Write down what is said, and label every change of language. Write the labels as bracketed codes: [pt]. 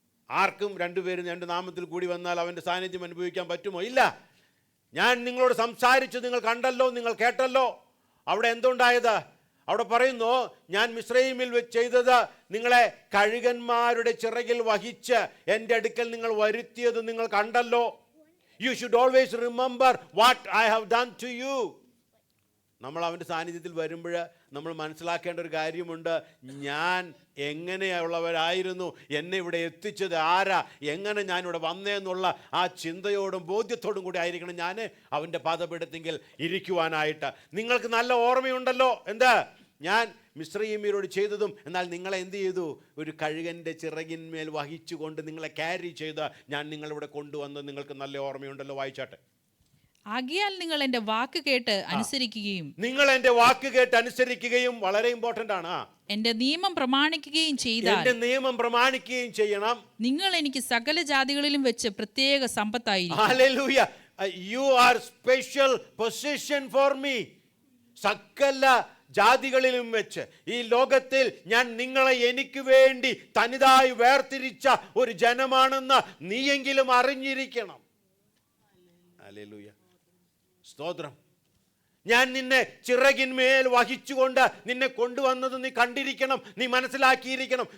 [ml] ആർക്കും രണ്ടുപേരും രണ്ട് നാമത്തിൽ കൂടി വന്നാൽ അവൻ്റെ സാന്നിധ്യം അനുഭവിക്കാൻ പറ്റുമോ? ഇല്ല. ഞാൻ നിങ്ങളോട് സംസാരിച്ചു, നിങ്ങൾ കണ്ടല്ലോ, നിങ്ങൾ കേട്ടല്ലോ. അവിടെ എന്തുണ്ടായത്? അവിടെ പറയുന്നു, ഞാൻ മിസ്രയീമിൽ വെച്ച് ചെയ്തത് നിങ്ങളെ കഴുകന്മാരുടെ ചിറകിൽ വഹിച്ച് എൻ്റെ അടുക്കൽ നിങ്ങൾ വരുത്തിയത് നിങ്ങൾ കണ്ടല്ലോ. [en] You should always remember what I have done to you. [ml] നമ്മൾ അവൻ്റെ സാന്നിധ്യത്തിൽ വരുമ്പോൾ നമ്മൾ മനസ്സിലാക്കേണ്ട ഒരു കാര്യമുണ്ട്. ഞാൻ എങ്ങനെയുള്ളവരായിരുന്നു, എന്നെ ഇവിടെ എത്തിച്ചത് ആരാ, എങ്ങനെ ഞാനിവിടെ വന്നേന്നുള്ള ആ ചിന്തയോടും ബോധ്യത്തോടും കൂടി ആയിരിക്കണം ഞാൻ അവൻ്റെ പാദപീഠത്തിങ്കിൽ ഇരിക്കുവാനായിട്ട്. നിങ്ങൾക്ക് നല്ല ഓർമ്മയുണ്ടല്ലോ എന്താ ഞാൻ മിസ്രയീമ്യരോട് ചെയ്തതും. എന്നാൽ നിങ്ങളെ എന്ത് ചെയ്തു? ഒരു കഴുകൻ്റെ ചിറകിന്മേൽ വഹിച്ചുകൊണ്ട് നിങ്ങളെ ക്യാരി ചെയ്ത് ഞാൻ നിങ്ങളിവിടെ കൊണ്ടുവന്ന് നിങ്ങൾക്ക് നല്ല ഓർമ്മയുണ്ടല്ലോ. വായിച്ചാട്ടെ. ആകയാൽ നിങ്ങൾ എൻ്റെ വാക്ക് കേട്ട് അനുസരിക്കുകയും, നിങ്ങൾ എൻ്റെ വാക്ക് കേട്ട് അനുസരിക്കുകയും വളരെ ഇമ്പോർട്ടൻ്റ് ആണ്. എൻ്റെ നിയമം പ്രമാണിക്കുകയും ചെയ്താൽ, എൻ്റെ നിയമം പ്രമാണിക്കുകയും ചെയ്യണം, നിങ്ങൾ എനിക്ക് സകല ജാതികളിലും വെച്ച് പ്രത്യേക സമ്പത്തായിരിക്കും. Hallelujah. [en] You are special possession for me. [ml] സകല ജാതികളിലും വെച്ച് ഈ ലോകത്തിൽ ഞാൻ നിങ്ങളെ എനിക്ക് വേണ്ടി തനിതായി വേർതിരിച്ച ഒരു ജനമാണെന്ന് നീയെങ്കിലും അറിഞ്ഞിരിക്കണം. ഹല്ലേലൂയ. സ്തോത്രം. ഞാൻ നിന്നെ ചിറകിന്മേൽ വഹിച്ചുകൊണ്ട് നിന്നെ കൊണ്ടുവന്നത് നീ കണ്ടിരിക്കണം, നീ മനസ്സിലാക്കിയിരിക്കണം.